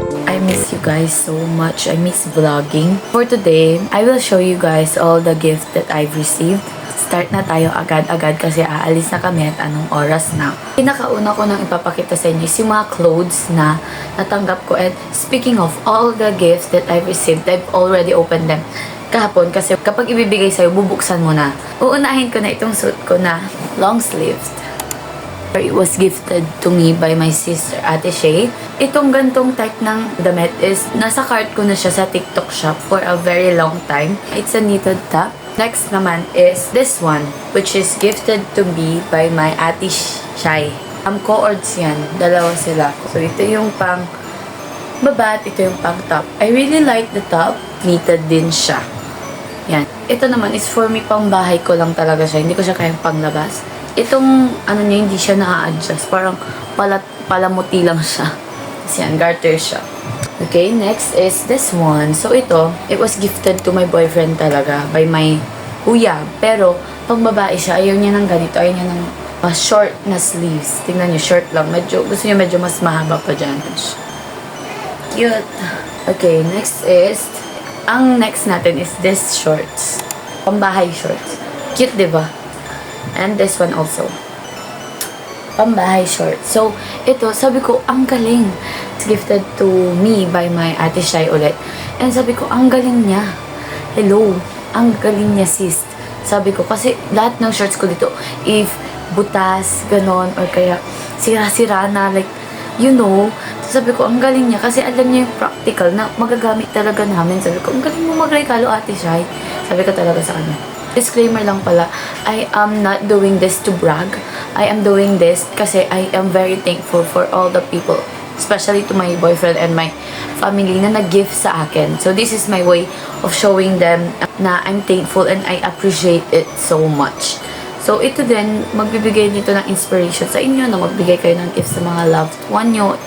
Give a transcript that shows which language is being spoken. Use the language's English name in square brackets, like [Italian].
[English] I miss you guys so much. I miss vlogging. For today, I will show you guys all the gifts that I've received. [Filipino] Start na tayo agad-agad kasi aalis na kami at anong oras na. Pinakauna ko nang ipapakita sa inyo is yung mga clothes na natanggap ko. [English] And speaking of all the gifts that I've received, I've already opened them [Filipino] kahapon kasi kapag ibibigay sa'yo, bubuksan mo na. Uunahin ko na itong suit ko na [English] long sleeves. It was gifted to me by my sister, Ate Shay. [Filipino] Itong gantong [English] type [Filipino] ng damit [English] is [Filipino] nasa [English] cart [Filipino] ko na siya sa [English] TikTok shop for a very long time. It's a knitted top. Next naman is this one, which is gifted to me by my Ate Shay. [Filipino] Co-ords yan. Dalawa sila. So, ito yung pang baba at ito yung pang top. [English] I really like the top. Knitted [Filipino] din siya. [English] Yan. [Filipino] Ito naman is for me pang bahay ko lang talaga siya. Hindi ko siya kayang panglabas. Itong, ano niya, hindi siya na-adjust. Parang palamuti lang siya. Kasi yan, garter siya. Okay, next is this one. [English] So, ito, it was gifted to my boyfriend talaga by my kuya. [Filipino] Pero, pang babae siya, ayaw niya ng ganito. Ayaw niya ng short na sleeves. Tingnan niyo, short lang. Gusto niya medyo mas mahaba pa dyan. Cute. [English] Okay, next is, [Filipino] ang next natin [English] is this shorts. Pambahay shorts. Cute, diba? And this one also. Pambahay shorts. [Filipino] So, ito, sabi ko, ang galing. [English] It's gifted to me by my Ate Shay ulit. [Filipino] And sabi ko, ang galing niya. Hello. Ang galing niya, sis. Sabi ko, kasi lahat ng shorts ko dito, if butas, ganon, or kaya sira-sira na, [English] like, you know, [Filipino] so sabi ko, ang galing niya. Kasi alam niya yung practical na magagamit talaga namin. Sabi ko, ang galing mo magregalo, Ate Shay. Sabi ko talaga sa kanya. [English] Disclaimer lang pala, I am not doing this to brag. I am doing this [Filipino] kasi [English] I am very thankful for all the people, especially to my boyfriend and my family [Filipino] na nag-gift sa akin. [English] So this is my way of showing them na I'm thankful and I appreciate it so much. [Filipino] So ito din, magbibigay nito ng inspiration sa inyo na magbigay kayo ng gift sa mga loved one nyo.